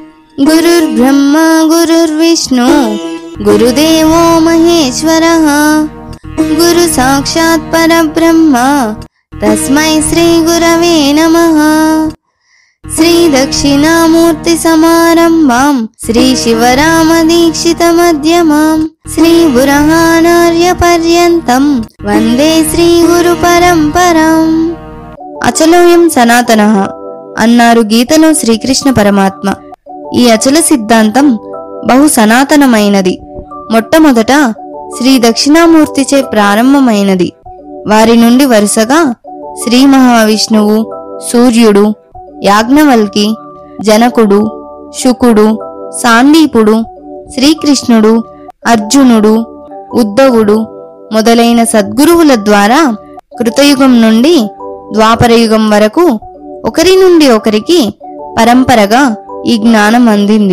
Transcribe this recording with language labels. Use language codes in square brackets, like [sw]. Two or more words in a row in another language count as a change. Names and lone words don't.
[sa] गुरुर्ब्रह्मा गुरुर्विष्णु गुरुदेवो महेश्वरः गुरु साक्षात् परब्रह्म तस्मै श्री गुरवे नमः। श्री दक्षिणामूर्ति समारंभां श्री शिवराम दीक्षित मध्यमां श्री बुरहानार्य पर्यन्तं वंदे श्री गुरु परंपराम्। అచలోయం సనాతనః [te] అన్నారు గీతలో శ్రీకృష్ణ పరమాత్మ. ఈ అచల సిద్ధాంతం బహు సనాతనమైనది. మొట్టమొదట శ్రీ దక్షిణామూర్తిచే ప్రారంభమైనది. వారి నుండి వరుసగా శ్రీ మహావిష్ణువు, సూర్యుడు, యాజ్ఞవల్కి, జనకుడు, శుకుడు, సాందీపుడు, శ్రీకృష్ణుడు, అర్జునుడు, ఉద్ధవుడు మొదలైన సద్గురువుల ద్వారా కృతయుగం నుండి ద్వాపరయుగం వరకు ఒకరి నుండి ఒకరికి పరంపరగా ఈ జ్ఞానం అందింది.